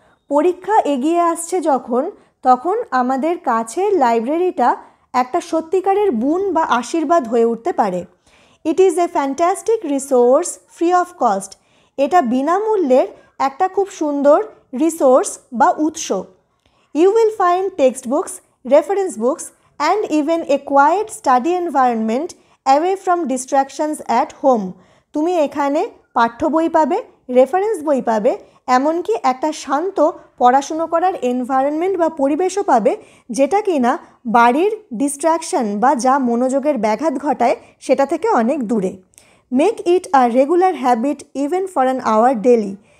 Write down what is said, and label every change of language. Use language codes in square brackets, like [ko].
[bn] পরীক্ষা এগিয়ে আসছে যখন, তখন আমাদের কাছের লাইব্রেরিটা একটা সত্যিকারের বুন বা আশীর্বাদ হয়ে উঠতে পারে। [en] It is a fantastic resource free of cost. [bn] এটা বিনামূল্যের একটা খুব সুন্দর রিসোর্স বা উৎস। [en] You will find text books, reference books and even a quiet study environment away from distractions at home. [bn] তুমি এখানে পাঠ্য বই পাবে, রেফারেন্স বই পাবে, এমনকি একটা শান্ত পড়াশুনো করার এনভায়রনমেন্ট বা পরিবেশও পাবে, যেটা কিনা বাড়ির ডিস্ট্র্যাকশন বা যা মনোযোগের ব্যাঘাত ঘটায় সেটা থেকে অনেক দূরে। [en] Make it a regular habit even for an hour daily.